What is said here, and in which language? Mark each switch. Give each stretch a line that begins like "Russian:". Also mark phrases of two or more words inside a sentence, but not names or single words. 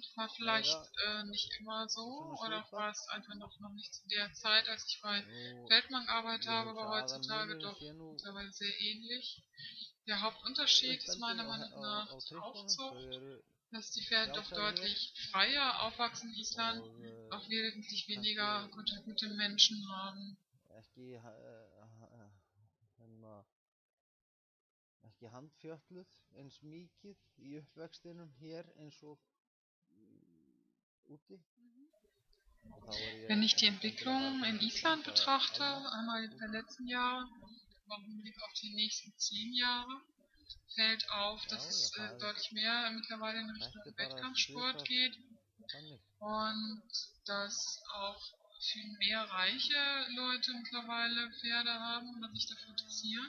German: War vielleicht nicht immer so, oder war es einfach noch nicht zu der Zeit, als ich bei Feldmann gearbeitet habe, aber heutzutage doch mittlerweile sehr ähnlich. Der Hauptunterschied ist meiner Meinung nach die Aufzucht, dass die Pferde doch deutlich freier aufwachsen in Island, auch wesentlich weniger Kontakt mit den Menschen haben.
Icelandic: Ekki handfjötluð eins mikið í uppvextinum hér eins og úti.
German: Wenn ich die Entwicklung in Island betrachte, einmal der letzten Jahre, auch im Blick auf die nächsten 10 Jahre, fällt auf, dass es deutlich mehr mittlerweile in Richtung Wettkampfsport geht und dass auch viel mehr reiche Leute mittlerweile Pferde haben und sich dafür interessieren.